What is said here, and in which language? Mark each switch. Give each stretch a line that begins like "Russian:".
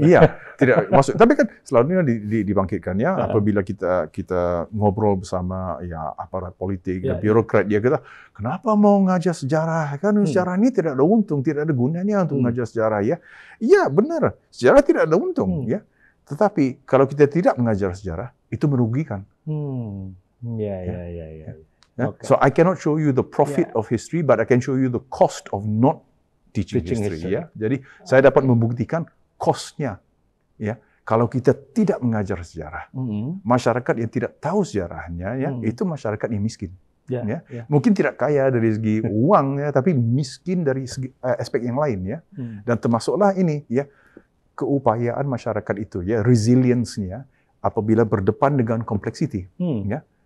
Malay: Iya, tidak masuk. Tapi kan selalunya dibangkitkan ya apabila kita ngobrol bersama ya aparat politik, birokrat ya kita, kenapa mau ngajar sejarah? Kan sejarah ini tidak ada untung, tidak ada gunanya untuk ngajar sejarah ya. Iya, benar. Sejarah tidak ada untung ya. Tetapi kalau kita tidak mengajar sejarah, itu merugikan. Ya.
English: Okay. So I cannot show you the profit of history, but I can show you the cost of not teaching history. Ya.
Malay: Jadi saya dapat membuktikan cost-nya. Ya, kalau kita tidak mengajar sejarah, masyarakat yang tidak tahu sejarahnya, ya, itu masyarakat yang miskin. Mungkin tidak kaya dari segi uang, ya, tapi miskin dari segi aspek yang lain, ya. Dan termasuklah ini, ya, keupayaan masyarakat itu, ya, resilience-nya apabila berdepan dengan complexity, ya.